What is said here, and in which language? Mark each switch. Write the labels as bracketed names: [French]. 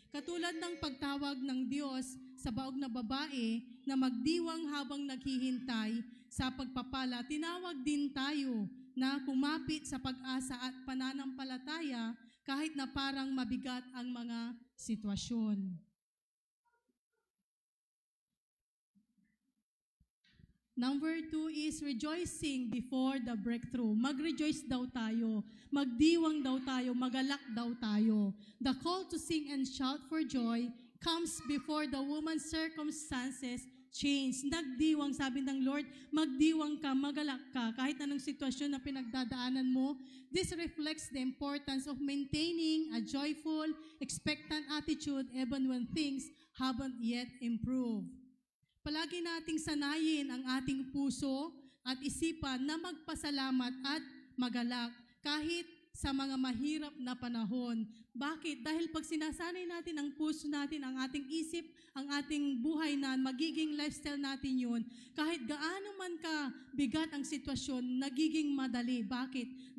[Filipino] Katulad ng pagtawag ng Diyos sa baog na babae na magdiwang habang naghihintay sa pagpapala, tinawag din tayo na kumapit sa pag-asa at pananampalataya kahit na parang mabigat ang mga sitwasyon. [English] Number 2 is rejoicing before the breakthrough. [Filipino] Mag-rejoice daw tayo, magdiwang daw tayo, magalak daw tayo. [English] The call to sing and shout for joy comes before the woman's circumstances change. [Filipino] Nagdiwang, sabi ng Lord, magdiwang ka, magalak ka, kahit anong sitwasyon na pinagdadaanan mo. [English] This reflects the importance of maintaining a joyful, expectant attitude even when things haven't yet improved. [Filipino] Palagi nating sanayin ang ating puso at isipan na magpasalamat at magalak kahit sa mga mahirap na panahon. Bakit? Dahil pag sinasanay natin ang puso natin, ang ating isip, ang ating buhay na magiging lifestyle natin yun, kahit gaano man ka bigat ang sitwasyon, nagiging madali. Bakit?